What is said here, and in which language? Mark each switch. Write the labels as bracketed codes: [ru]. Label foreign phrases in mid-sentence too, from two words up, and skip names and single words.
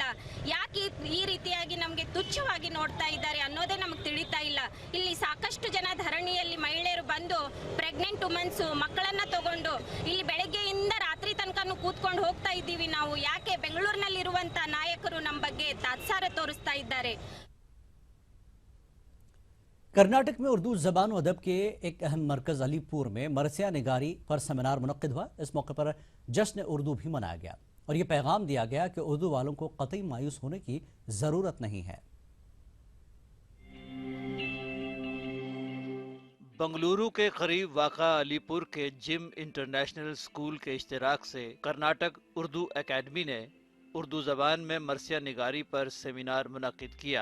[kn] ಯಾಕೆ ಈ ರೀತಿಯಾಗಿ ನಮಗೆ ತುಚ್ಛವಾಗಿ ನೋಡ್ತಾ ಇದ್ದಾರೆ ಅನ್ನೋದೇ ನಮಗೆ ತಿಳಿತಾ ಇಲ್ಲ। ಇಲ್ಲಿ ಸಾಕಷ್ಟು ಜನ ಧರಣಿಯಲ್ಲಿ ಮಹಿಳೆಯರು ಬಂದು [en] pregnant womens [kn] ಮಕ್ಕಳನ್ನ ತಗೊಂಡು ಇಲ್ಲಿ ಬೆಳಗ್ಗೆಯಿಂದ ರಾತ್ರಿ ತನಕನೂ ಕೂತ್ಕೊಂಡು ಹೋಗ್ತಾ ಇದ್ದೀವಿ ನಾವು। ಯಾಕೆ ಬೆಂಗಳೂರಿನಲ್ಲಿರುವಂತ ನಾಯಕರು ನಮ್ಮ ಬಗ್ಗೆ ತಾತ್ಸಾರ ತೋರಿಸ್ತಾ ಇದ್ದಾರೆ? [ur] کرناٹک میں اردو زبان و ادب کے ایک اہم مرکز علی پور میں مرثیہ نگاری پر سیمینار منعقد ہوا. اس موقع پر جشن اردو بھی منایا گیا اور یہ پیغام دیا گیا کہ اردو والوں کو قطعی مایوس ہونے کی ضرورت نہیں ہے. بنگلورو کے قریب واقع علی پور کے جم انٹرنیشنل اسکول کے اشتراک سے کرناٹک اردو اکیڈمی نے اردو زبان میں مرثیہ نگاری پر سیمینار منعقد کیا.